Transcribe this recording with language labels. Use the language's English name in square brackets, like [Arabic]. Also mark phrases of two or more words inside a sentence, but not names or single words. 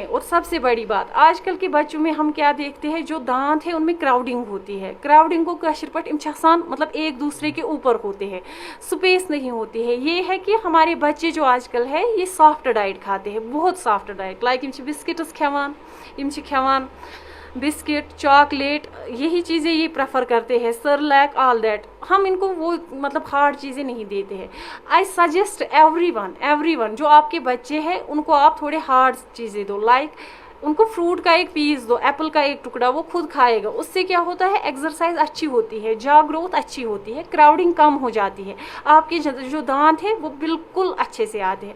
[Urdu] اور سب سے بڑی بات, آج کل کے بچوں میں ہم کیا دیکھتے ہیں, جو دانت ہے ان میں کراؤڈنگ ہوتی ہے. کراؤڈنگ کو [Kashmiri] کاشر پٹ امچھان, [Urdu] مطلب ایک دوسرے کے اوپر ہوتے ہیں, سپیس نہیں ہوتی ہے. یہ ہے کہ ہمارے بچے جو آج کل ہے یہ [English] soft diet [Urdu] کھاتے ہیں, بہت [English] soft diet, [Urdu] لائک بسکٹس کھیوان, کھیوان بسکٹ, چاکلیٹ, یہی چیزیں یہ پریفر کرتے ہیں, سرلیک, [English] all that. [Urdu] ہم ان کو وہ مطلب ہارڈ چیزیں نہیں دیتے ہیں. [English] I suggest everyone [Urdu] جو آپ کے بچے ہیں ان کو آپ تھوڑے ہارڈ چیزیں دو, لائک ان کو فروٹ کا ایک پیس دو, ایپل کا ایک ٹکڑا, وہ خود کھائے گا. اس سے کیا ہوتا ہے, ایکسرسائز اچھی ہوتی ہے, جا گروتھ اچھی ہوتی ہے, کراؤڈنگ کم ہو جاتی ہے, آپ کے جو دانت ہیں وہ بالکل اچھے سے آتے ہیں.